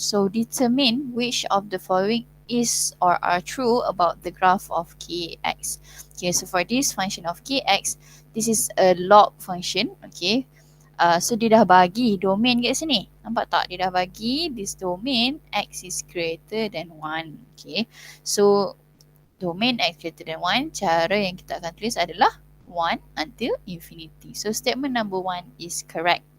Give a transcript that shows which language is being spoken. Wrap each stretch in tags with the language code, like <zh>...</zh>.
<en>So determine which of the following is or are true about the graph of kx. Okay, so for this function of kx, this is a log function.</en> <ms>Okay, so dia dah bagi domain kat sini. Nampak tak? Dia dah bagi</ms> <en>this domain x is greater than 1. Okay.</en> <ms>So domain x greater than 1, cara yang kita akan tulis adalah 1 until infinity.</ms> <en>So statement number 1 is correct.</en>